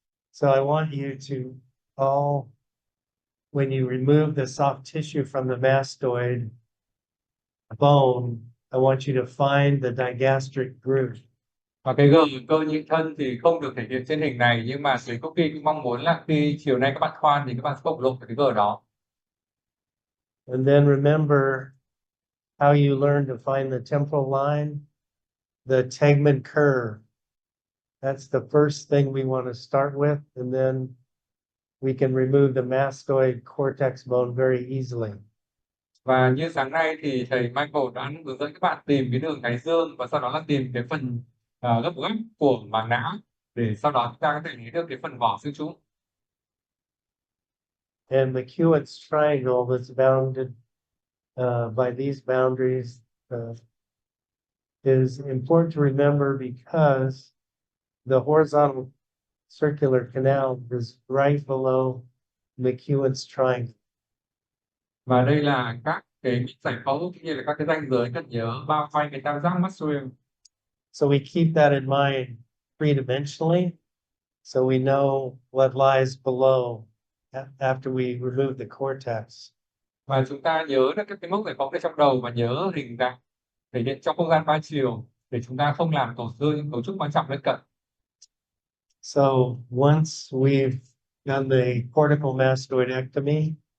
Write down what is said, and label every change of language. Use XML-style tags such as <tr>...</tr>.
<en>So I want you to all, when you remove the soft tissue from the mastoid bone, I want you to find the digastric groove.</en> <vi>Và cái gờ cơ nhị thân thì không được thể hiện trên hình này, nhưng mà thầy Kopke cũng mong muốn là khi chiều nay các bạn khoan thì các bạn sẽ bộc lộ cái gờ đó.</vi> <en>And then remember how you learn to find the temporal line, the tegment curve. That's the first thing we want to start with, and then we can remove the mastoid cortex bone very easily.</en> <vi>Và như sáng nay thì thầy Michael đã hướng dẫn các bạn tìm cái đường thái dương và sau đó là tìm cái phần gấp của màng não để sau đó chúng ta có thể lấy được cái phần vỏ xương trụ.</vi> <en>And the Hewitt's triangle that's bounded by these boundaries is important to remember because the horizontal circular canal is right below McEwen's triangle.</en> <vi>Và đây là các cái giải phẫu cũng như là các cái ranh giới cần nhớ bao quanh cái tam giác Maxwell.</vi> <en>So we keep that in mind three-dimensionally, so we know what lies below after we remove the cortex.</en> <vi>Và chúng ta nhớ được các cái mốc giải phẫu ở trong đầu và nhớ hình dạng thể hiện trong không gian ba chiều để chúng ta không làm tổn thương những cấu trúc quan trọng lân cận.</vi> <en>So once we've done the cortical mastoidectomy,</en>